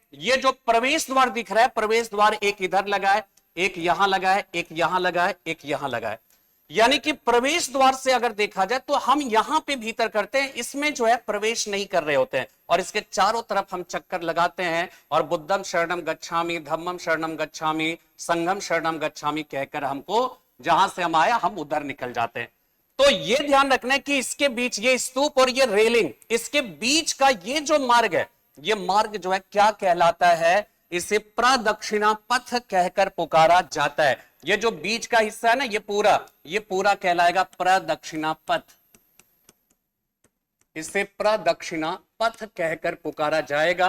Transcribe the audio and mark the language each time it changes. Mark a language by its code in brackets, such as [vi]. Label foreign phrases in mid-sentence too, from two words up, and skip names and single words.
[hi] ये जो प्रवेश द्वार दिख रहा है, प्रवेश द्वार एक इधर लगा है, एक यहां लगा है, एक यहां लगा है, एक यहां लगा है। यानी कि प्रवेश द्वार से अगर देखा जाए तो हम यहां पे भीतर करते हैं, इसमें जो है प्रवेश नहीं कर रहे होते हैं, और इसके चारों तरफ हम चक्कर लगाते हैं और [pi] बुद्धम शरणम गच्छामि, धम्मम शरणम गच्छामि, संघम शरणम गच्छामि [hi] कहकर हमको जहां से हम आया हम उधर निकल जाते हैं। तो ये ध्यान रखना है कि इसके बीच ये स्तूप और ये रेलिंग, इसके बीच का ये जो मार्ग है, ये मार्ग जो है क्या कहलाता है, इसे प्रदक्षिणा पथ कहकर पुकारा जाता है। ये जो बीच का हिस्सा है ना, ये पूरा कहलाएगा प्रदक्षिणा पथ, इसे प्रदक्षिणा पथ कहकर पुकारा जाएगा।